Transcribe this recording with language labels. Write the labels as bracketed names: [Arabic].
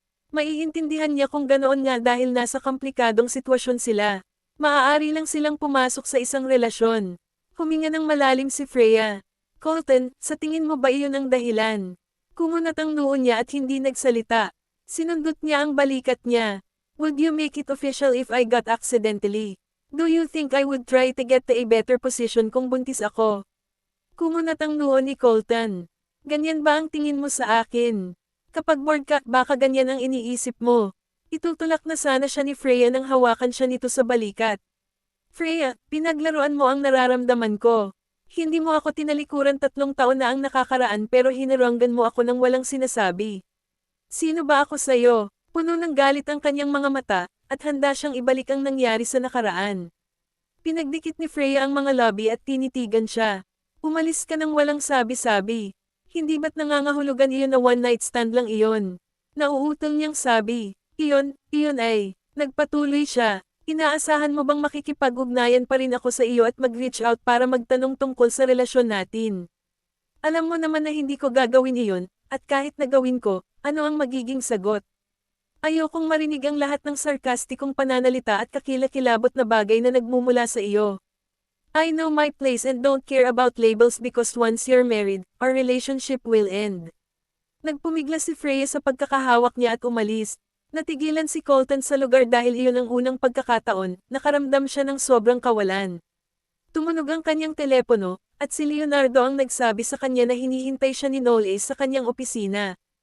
[Filipino] Maiintindihan niya kung ganoon nga dahil nasa komplikadong sitwasyon sila. Maaari lang silang pumasok sa isang relasyon. Huminga ng malalim si Freya. Colton, sa tingin mo ba iyon ang dahilan? Kumunat ang noo niya at hindi nagsalita. Sinundot niya ang balikat niya. [English] Would you make it official if I got accidentally? Do you think I would try to get to a better position [Filipino] kung buntis ako? Kumunat ang noo ni Colton. Ganyan ba ang tingin mo sa akin? Kapag bored ka, baka ganyan ang iniisip mo. Itutulak na sana siya ni Freya nang hawakan siya nito sa balikat. Freya, pinaglaruan mo ang nararamdaman ko. Hindi mo ako tinalikuran 3 taon na ang nakakaraan pero hinaranggan mo ako ng walang sinasabi. Sino ba ako sa'yo? Puno ng galit ang kanyang mga mata, at handa siyang ibalik ang nangyari sa nakaraan. Pinagdikit ni Freya ang mga labi at tinitigan siya. Umalis ka ng walang sabi-sabi. Hindi ba't nangangahulugan iyon na [English] one night stand [Filipino] lang iyon? Nauutol niyang sabi. Iyon ay. Nagpatuloy siya. Inaasahan mo bang makikipag-ugnayan pa rin ako sa iyo at mag-reach out para magtanong tungkol sa relasyon natin? Alam mo naman na hindi ko gagawin iyon, at kahit nagawin ko, ano ang magiging sagot? Ayokong marinig ang lahat ng sarkastikong pananalita at kakilakilabot na bagay na nagmumula sa iyo. [English] I know my place and don't care about labels because once you're married, our relationship will end. [Filipino] Nagpumigla si Freya sa pagkakahawak niya at umalis. Natigilan si Colton sa lugar dahil iyon ang unang pagkakataon, nakaramdam siya ng sobrang kawalan. Tumunog ang kanyang telepono, at si Leonardo ang nagsabi sa kanya na hinihintay siya ni Knowles sa kanyang opisina.